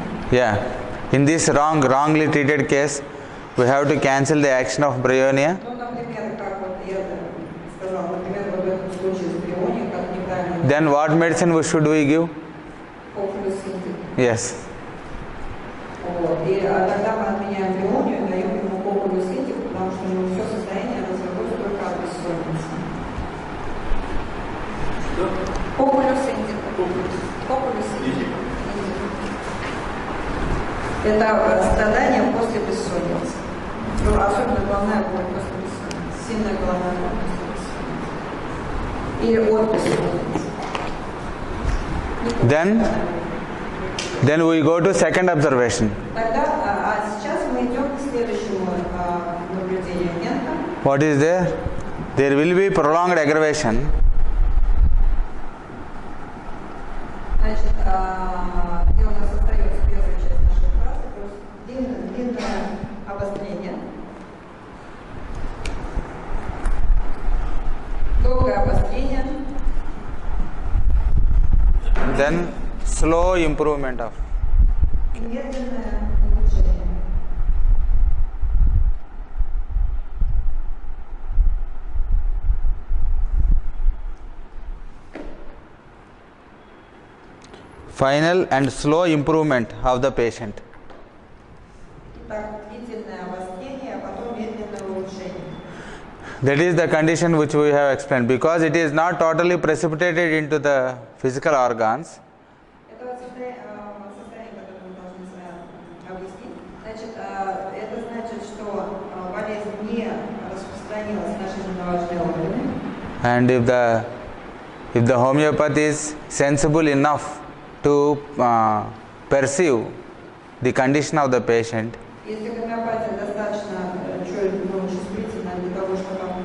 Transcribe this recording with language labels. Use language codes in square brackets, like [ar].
[en] yeah, in this wrongly treated case, we have to cancel the action of bryonia. [ru] ну, например, как вот я сказала, например, вот в этом случае с брионией, как неправильно [en] Then what medicine should we give? [ru] кофлюсинтик. [en] Yes. [ru] Вот. И тогда мы отменяем брионию и даем ему кофлюсинтик, потому что у него все состояние разработано только от бессонницы. Кофлюсинтик. Кофлюсинтик. Это страдание после бессонницы. Ну, особенно головная боль после бессонницы. Сильная головная боль после бессонницы. Или от бессонницы. [en] Then we go to second observation. [ru] Тогда, сейчас мы идем к следующему наблюдению Мента. [en] What is there? There will be prolonged aggravation. [ru] Значит, где у нас остается первая часть нашей фразы, то есть длинное обострение, долгое обострение, [en] Then slow improvement of. [ru] и медленное улучшение. [en] Final and slow improvement of the patient. [ru] Итак, длительное обострение, а потом медленное улучшение. [en] That is the condition which we have explained. Because it is not totally precipitated into the physical organs, [ru] Это вот состояние, которое мы должны объяснить. Значит, это значит, что болезнь не распространилась на жизненно важные органы. [en] and if the homeopath is sensible enough to perceive the condition of the patient, [ru] Если гомеопатия достаточно чувствительна для того, чтобы